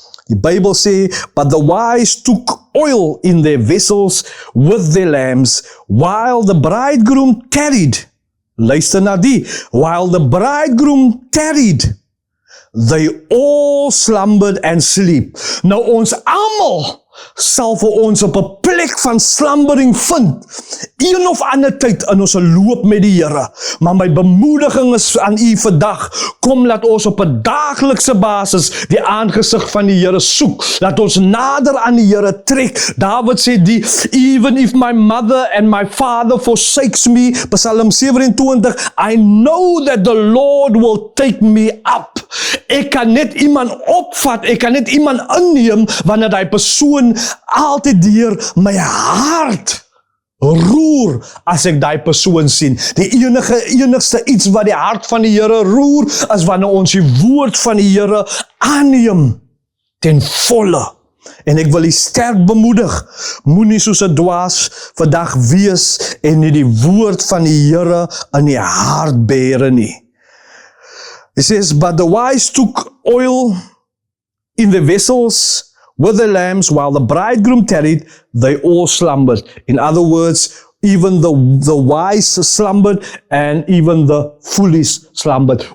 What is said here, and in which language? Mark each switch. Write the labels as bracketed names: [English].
[Afrikaans] Die Bybel sê, [English] but the wise took oil in their vessels with their lamps, while the bridegroom tarried. [Afrikaans] Luister na die. [English] While the bridegroom tarried, they all slumbered and sleep. [Afrikaans] Nou ons almal sal vir ons op 'n plek van slumbering vind, een of ander tyd in ons loop met die Here. Maar my bemoediging is aan u vandag, kom laat ons op 'n daaglikse basis die aangesig van die Here soek, laat ons nader aan die Here trek. [English] David sê even if my mother and my father forsakes me, Psalm 27, I know that the Lord will take me up. [Afrikaans] Ek kan net iemand opvat, ek kan net iemand inneem, wanneer die persoon altyd deur my hart roer as ek die persoon sien. Die enigste iets wat die hart van die Here roer, is wanneer ons die woord van die Here aanneem ten volle. En ek wil u sterk bemoedig, moenie soos 'n dwaas vandag wees en nie die woord van die Here in die hart bære nie. [English] It says, but the wise took oil in the vessels with the lamps, while the bridegroom tarried, they all slumbered. In other words, even the wise slumbered and even the foolish slumbered.